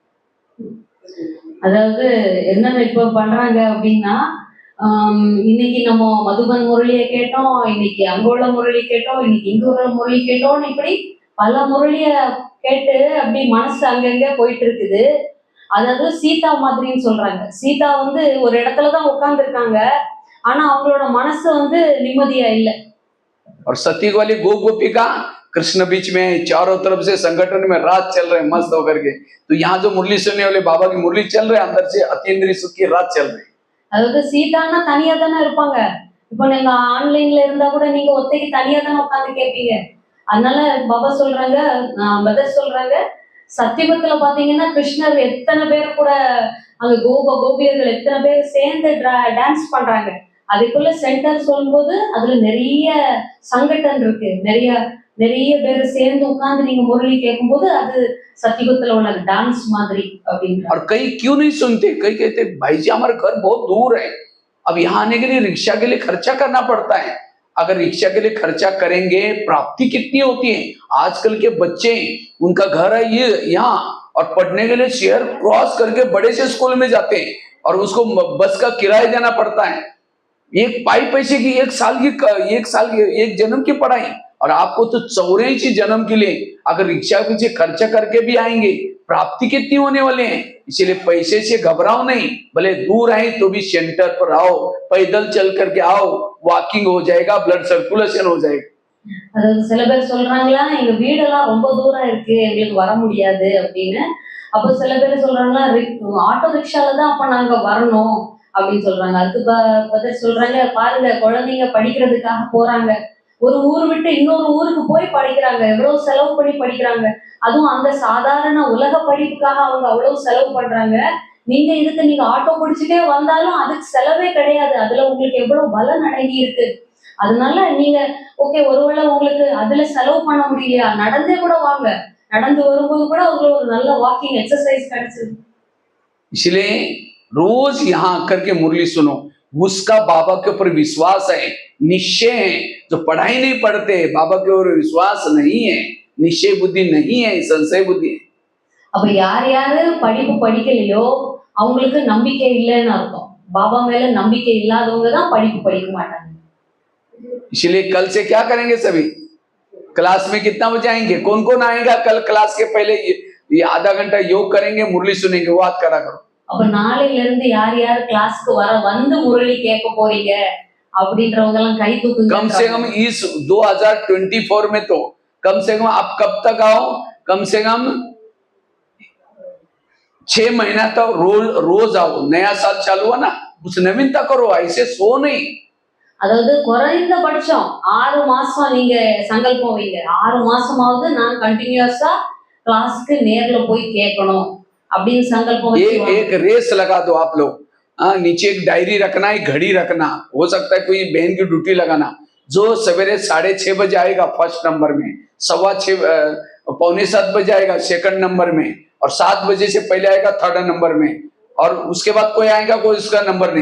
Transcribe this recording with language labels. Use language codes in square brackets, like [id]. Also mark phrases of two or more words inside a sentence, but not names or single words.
[ta] அதாவது என்னென்ன இப்போ பண்றாங்க அப்படின்னா, இன்னைக்கு நம்ம மதுபன் முரளியை கேட்டோம், இன்னைக்கு அங்க உள்ள முரளி கேட்டோம், இன்னைக்கு இங்க உள்ள முரளி கேட்டோம்னு இப்படி பல முரளிய கேட்டு அப்படி மனசு அங்கங்க போயிட்டு இருக்குது. அதாவது சீதா மாதிரின்னு சொல்றாங்க. சீதா வந்து ஒரு இடத்துலதான் உட்கார்ந்து இருக்காங்க, ஆனா அவங்களோட மனசு வந்து நிம்மதியா இல்லை. [hi] और सतयुग वाली गोपिका कृष्ण बीच में, चारों तरफ से संगठन में रात चल रहे मस्त होकर के. तो यहाँ जो मुरली सुनने वाले बाबा की मुरली चल रहे, अंदर से अतीन्द्रिय सुख की रात चल रही. [ta] அதாவது சீதான்னா தனியா தானே இருப்பாங்க. இப்போ நீங்க ஆன்லைன்ல இருந்தா கூட நீங்க ஒத்தைக்கு தனியா தானே உட்காந்து கேட்பீங்க. அதனால பாபா சொல்றாங்க, மதர் சொல்றாங்க, சத்தியுகத்துல பாத்தீங்கன்னா கிருஷ்ணர் எத்தனை பேர் கூட அங்க கோபியர்கள் எத்தனை பேர் சேர்ந்து டான்ஸ் பண்றாங்க. அதுக்குள்ள சென்டர் சொல்லும்போது அதுல நிறைய சங்கட்டன் இருக்கு, நிறைய பேர் சேர்ந்து உட்கார்ந்து நீங்க முரளி கேட்கும்போது அது सत्युगத்துல உள்ள டான்ஸ் மாதிரி அப்படின்ற. [hi] और कई क्यों नहीं सुनते, कई कहते भाई जी हमारे घर बहुत दूर है, अब यहाँ आने के लिए रिक्शा के लिए खर्चा करना पड़ता है. अगर रिक्शा के लिए खर्चा करेंगे, प्राप्ति कितनी होती है. आजकल के बच्चे, उनका घर है ये यहाँ, और पढ़ने के लिए शहर क्रॉस करके बड़े से स्कूल में जाते हैं, और उसको बस का किराया देना पड़ता है. एक पैसे की एक साल की एक जन्म की पढ़ाई, और आपको तो 84 जन्म के लिए अगर रिक्शा पीछे खर्चा करके भी आएंगे, प्राप्ति कितनी होने वाले हैं. इसलिए पैसे से घबराओ नहीं, भले दूर आए तो भी सेंटर पर आओ, पैदल चल करके आओ, वॉकिंग हो जाएगा, [en] blood circulation [hi] हो जाएगा. [ta] அதாவது சில பேர் சொல்றாங்களா, எங்க வீடெல்லாம் ரொம்ப தூரம் இருக்கு, எங்களுக்கு வர முடியாது அப்படின்னு. அப்போ சில பேர் சொல்றாங்களா, ஆட்டோ ரிக்ஷால தான் அப்ப நாங்க வரணும் அப்படின்னு சொல்றாங்க. அதுக்கு பதில் சொல்றாங்க, பாருங்க குழந்தைங்க படிக்கிறதுக்காக போறாங்க, ஒரு ஊர் விட்டு இன்னொரு ஊருக்கு போய் படிக்கிறாங்க, எவ்வளவு செலவு பண்ணி படிக்கிறாங்க, அதுவும் அந்த சாதாரண உலக படிப்புக்காக அவங்க அவ்வளவு செலவு பண்றாங்க. நீங்க ஆட்டோ பிடிச்சிட்டே வந்தாலும் அதுக்கு செலவே கிடையாது, அதுல உங்களுக்கு எவ்வளவு பலன் அடங்கி இருக்கு. அதனால நீங்க ஓகே, ஒருவேளை உங்களுக்கு அதுல செலவு பண்ண முடியலையா, நடந்தே கூட வாங்க, நடந்து வரும்போது கூட உங்களுக்கு ஒரு நல்ல [en] walking exercise [ta] கிடைச்சது. [hi] इसलिए रोज यहाँ आकर के मुरली सुनो, उसका बाबा के ऊपर विश्वास है, निश्चय है. जो पढ़ाई नहीं पढ़ते, बाबा के ऊपर विश्वास नहीं है, निश्चय बुद्धि नहीं है, संशय बुद्धि है। [ta] அப்ப யார் யாரு படிப்பு படிக்கலையோ அவங்களுக்கு நம்பிக்கை இல்லைன்னு அர்த்தம். பாபா மேல நம்பிக்கை இல்லாதவங்க தான் படிப்பு படிக்க மாட்டாங்க. [hi] इसलिए कल से क्या करेंगे सभी? क्लास में कितना बजे आएंगे? कौन कौन आएगा कल क्लास के पहले? ये आधा घंटा योग करेंगे, मुरली सुनेंगे, वो हाथ खड़ा करो। அப்ப நாளையில இருந்து யார் யார் கிளாஸ்க்கு வந்து முரளி கேட்க போறீங்க அப்படின்றவங்க எல்லாம் கை தூக்குங்க. कम से कम इस 2024 में तो कम से कम आप कब तक आओ? कम से कम 6 महीना तक रोज आओ। नया साल चालू हुआ ना, उस नवीनता करो, ऐसे सो नहीं। [ta] அதாவது குறைந்தபட்சம் 6 மாசம் நீங்க சங்கல்பம் வைங்க. 6 மாசமாவது நான் கண்டினியூஸா கிளாஸ்க்கு நேர்ல போய் கேட்கணும் அப்படின்னு சங்கல்பம் வச்சு [hi] एक रेस लगा दो आप लोग। नीचे एक डायरी रखना, एक घड़ी रखना, हो सकता है कोई बहन की ड्यूटी लगाना। जो सवेरे 6:30 बजे आएगा [en] first number [hi] में, 6:15 6:45 बजे आएगा [en] second number [hi] में, और 7 बजे से पहले आएगा [en] third number [hi] में, और उसके बाद कोई आएगा कोई उसका नंबर नहीं।